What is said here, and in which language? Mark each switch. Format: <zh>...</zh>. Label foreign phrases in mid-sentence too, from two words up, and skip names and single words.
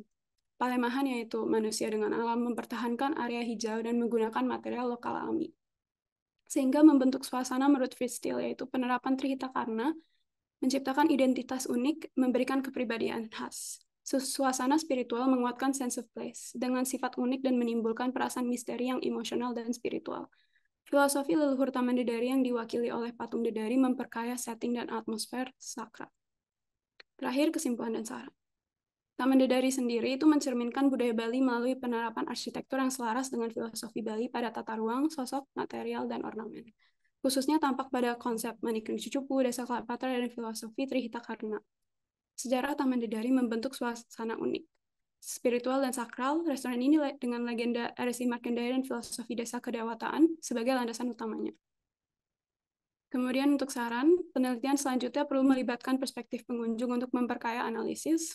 <id>Palemahan yaitu manusia dengan alam, mempertahankan area hijau dan menggunakan material lokal alami. Sehingga membentuk suasana menurut Fritz-Steele, yaitu penerapan Trihitakarna, menciptakan identitas unik, memberikan kepribadian khas. Suasana spiritual menguatkan</id> <en>sense of place,</en> <id>dengan sifat unik dan menimbulkan perasaan misteri yang emosional dan spiritual. Filosofi leluhur Taman Dedari yang diwakili oleh patung Dedari memperkaya setting dan atmosfer sakral. Terakhir, kesimpulan dan saran. Taman Dedari sendiri itu mencerminkan budaya Bali melalui penerapan arsitektur yang selaras dengan filosofi Bali pada tata ruang, sosok, material, dan ornamen. Khususnya tampak pada konsep</id> <ban>manik ring cucupu,</ban> <id>Desa Kalapatra, dan filosofi Trihitakarna. Sejarah Taman Dedari membentuk suasana unik. Spiritual dan sakral, restoran ini dengan legenda Rsi Markandeya dan filosofi desa kedewataan sebagai landasan utamanya. Kemudian untuk saran, penelitian selanjutnya perlu melibatkan perspektif pengunjung untuk memperkaya analisis.</id>